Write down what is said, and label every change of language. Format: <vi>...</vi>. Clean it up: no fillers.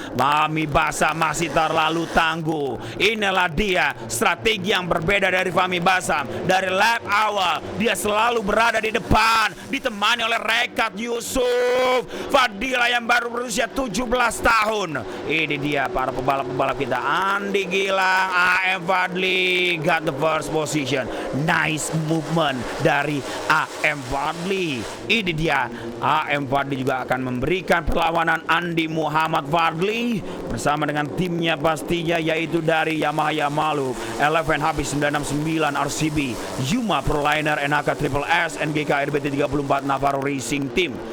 <id>Fahmi Basam masih terlalu tangguh. Inilah dia strategi yang berbeda dari Fahmi Basam. Dari lap awal dia selalu berada di depan, ditemani oleh Rekat Yusuf Fadila yang baru berusia 17 tahun. Ini dia para pebalap-pebalap kita.</id> <en>Andi Gilang, AM Fadli got the first position. Nice movement</en> <id>dari AM Fadli. Ini dia, AM Fadli juga akan akan memberikan perlawanan Andi Muhammad Fadli bersama dengan timnya pastinya, yaitu dari Yamaha Maluk, Eleven Habis 969 RCB, Yuma Proliner, NHK Triple S, NGK RBT 34 Navarro Racing Team.</id>